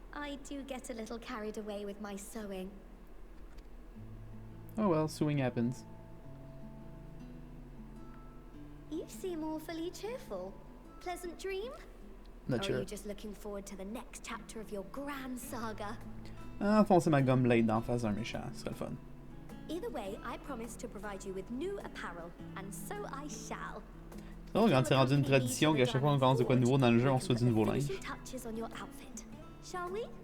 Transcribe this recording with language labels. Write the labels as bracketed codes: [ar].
[en] I do get a little carried away with my sewing. Oh well, sewing happens. You seem awfully cheerful. Pleasant dream? Not Or sure. are you just looking forward to the next chapter of your grand saga? [fr] Enfoncer ma gomme blade d'en face d'un méchant, ce serait le fun. [en] Either way, I promise to provide you with new apparel, and so I shall. [fr] Oh, quand c'est rendu une tradition qu'à chaque fois qu'on commence de quoi de nouveau dans le jeu, on reçoit du nouveau linge. [en] Touches on your outfit, shall we?